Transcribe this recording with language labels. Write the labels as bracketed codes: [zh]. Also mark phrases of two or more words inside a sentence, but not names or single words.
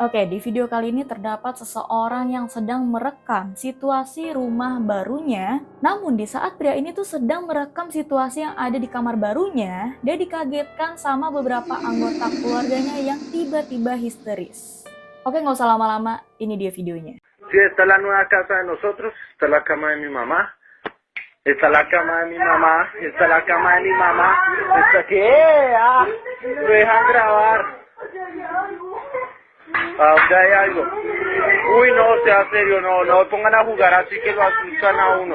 [id] Oke, di video kali ini terdapat seseorang yang sedang merekam situasi rumah barunya. Namun di saat pria ini tuh sedang merekam situasi yang ada di kamar barunya, dia dikagetkan sama beberapa anggota keluarganya yang tiba-tiba histeris. Oke, nggak usah lama-lama, ini dia videonya. [es] Sí, está la nueva casa de nosotros, está la cama de mi mamá, está la cama de mi mamá, está la cama de mi mamá, está que, lo dejan grabar. Ah, ya hay algo. Uy, no, sea serio, no pongan a jugar así que lo asustan a uno.